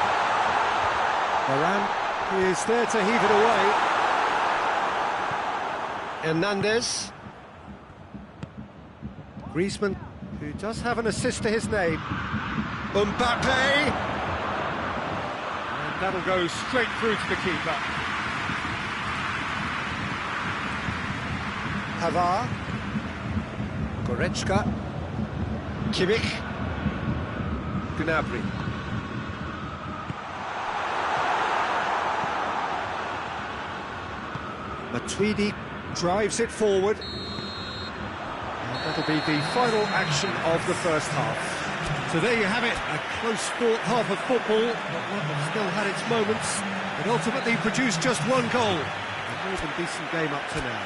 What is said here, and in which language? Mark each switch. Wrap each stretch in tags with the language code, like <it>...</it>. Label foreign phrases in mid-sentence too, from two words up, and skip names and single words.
<en>Varane is there to heave it away. Hernandez. Griezmann, who does have an assist to his name. Mbappe! And that'll go straight through to the keeper. Pavard. Goretzka. Kimmich. Gnabry. Matuidi drives it forward. And that'll be the final action of the first half. So there you have it, a close-fought half of football, but one that still had its moments, but ultimately produced just one goal. A more than decent game up to now.</en>